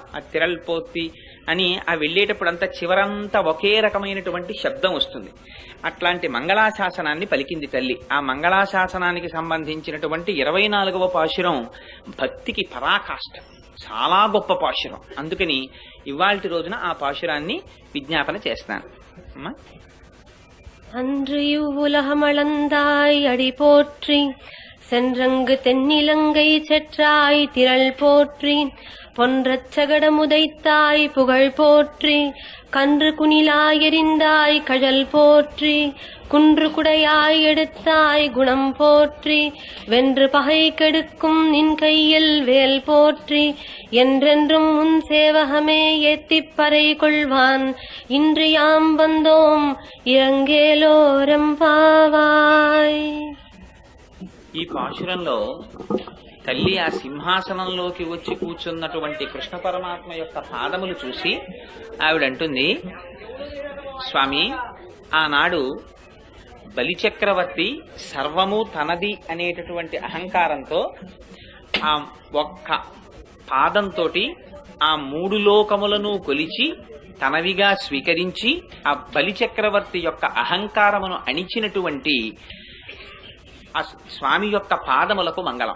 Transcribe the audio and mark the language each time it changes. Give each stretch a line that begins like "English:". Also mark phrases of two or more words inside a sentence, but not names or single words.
Telugu: ఆ తిరల్పోతి అని ఆ వెళ్ళేటప్పుడు అంతా చివరంతా ఒకే రకమైనటువంటి శబ్దం వస్తుంది. అట్లాంటి మంగళాశాసనాన్ని పలికింది తల్లి. ఆ మంగళాశాసనానికి సంబంధించినటువంటి 24వ పాశురం భక్తికి పరాకాష్ఠ, చాలా గొప్ప పాశురం. అందుకని ఇవాల్టి రోజున ఆ పాశురాన్ని విజ్ఞాపన చేస్తాను. అమ్మా,
Tamil: அன்று உலகமளந்தாய் அடி போற்றி சென்றங்கு தென்னிலங்கை செற்றாய் திரள் போற்றி பொன்றச் சகடமுதைத்தாய் புகழ் போற்றி கன்று குனிலாய் எறிந்தாய் கழல் போற்றி குன்று குடையாய் எடுத்தாய் குணம் போற்றி வென்று பகை கெடுக்கும் நின் கையில் வேல் போற்றி என்றென்றும் உன் சேவகமே ஏத்திப் பறை கொள்வான் இன்று யாம் வந்தோம் இறங்கேலோரெம்பாவாய்.
Telugu: ఈ పాశురంలో తల్లి ఆ సింహాసనంలోకి వచ్చి కూర్చున్నటువంటి కృష్ణ పరమాత్మ యొక్క పాదములు చూసి ఆవిడంటుంది, స్వామి, ఆనాడు బలిచక్రవర్తి సర్వము తనది అనేటటువంటి అహంకారంతో ఆ ఒక్క పాదంతో ఆ 3 లోకములను కొలిచి తనవిగా స్వీకరించి ఆ బలిచక్రవర్తి యొక్క అహంకారమును అణిచినటువంటి ఆ స్వామి యొక్క పాదములకు మంగళం.